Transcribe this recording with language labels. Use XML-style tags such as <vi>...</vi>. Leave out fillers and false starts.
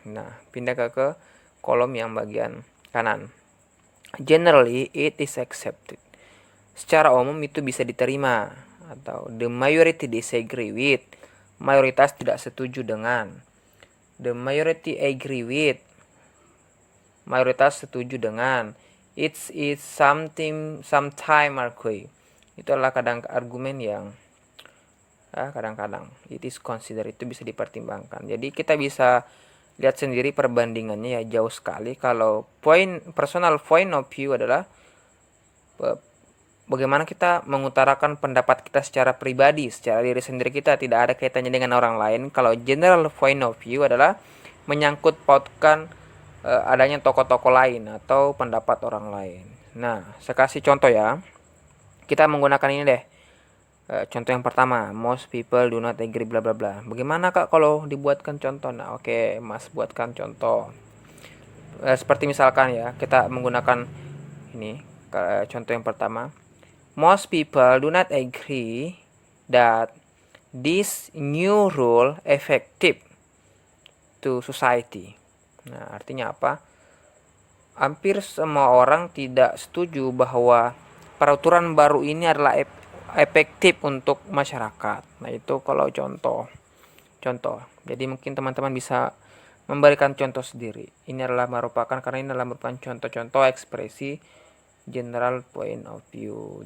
<id>Nah, pindah ke kolom yang bagian kanan.</id> <en>Generally, it is accepted.</en> <id>Secara umum itu bisa diterima. Atau</id> <en>the majority disagree with.</en> <id>Mayoritas tidak setuju dengan.</id> <en>The majority agree with.</en> <id>Mayoritas setuju dengan.</id> <en>It's something sometime agree.</en> <id>Itu adalah kadang argumen yang kadang-kadang</id> <en>it is consider,</en> <id>itu bisa dipertimbangkan. Jadi kita bisa lihat sendiri perbandingannya ya, jauh sekali. Kalau personal point of view adalah bagaimana kita mengutarakan pendapat kita secara pribadi, secara diri sendiri kita, tidak ada kaitannya dengan orang lain. Kalau general point of view adalah menyangkut pautkan adanya tokoh-tokoh lain atau pendapat orang lain. Nah, saya kasih contoh ya. Kita menggunakan ini deh. Contoh yang pertama,</id> <en>most people do not agree</en> <id>bla bla bla. Bagaimana Kak kalau dibuatkan contoh? Nah, oke, Mas buatkan contoh. Seperti misalkan ya, kita menggunakan ini contoh yang pertama.</id> <en>Most people do not agree that this new rule effective to society.</en> <id>Nah, artinya apa? Hampir semua orang tidak setuju bahwa peraturan baru ini adalah efektif untuk masyarakat. Nah, itu kalau contoh. Jadi mungkin teman-teman bisa memberikan contoh sendiri. Ini adalah merupakan contoh-contoh ekspresi general point of view.</id>